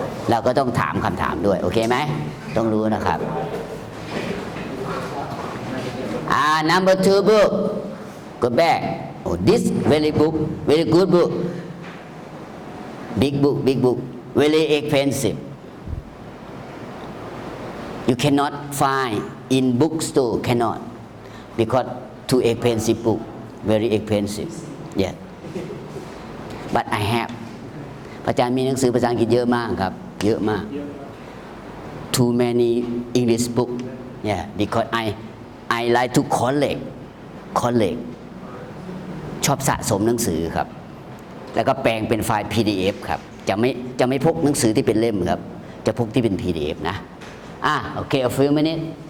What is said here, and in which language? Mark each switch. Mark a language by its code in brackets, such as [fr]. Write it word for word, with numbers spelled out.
[th] เราก็ต้องถามคำถามด้วยโอเคไหมต้องรู้นะครับอ่า [en] number two book go back oh this very book very good book big book big book very expensive you cannot find in bookstore cannot because too expensive book, very expensive. Yeah. But I have. [th] อาจารย์มีหนังสือภาษาอังกฤษเยอะมากครับ เยอะมาก [en] Too many English book. Yeah, because I I like to collect, collect. [th] ชอบสะสมหนังสือครับ แล้วก็แปลงเป็นไฟล์ พี ดี เอฟ ครับ จะไม่จะไม่พกหนังสือที่เป็นเล่มครับ จะพกที่เป็น พี ดี เอฟ นะ อ่ะ โอเค [en] a few minutes.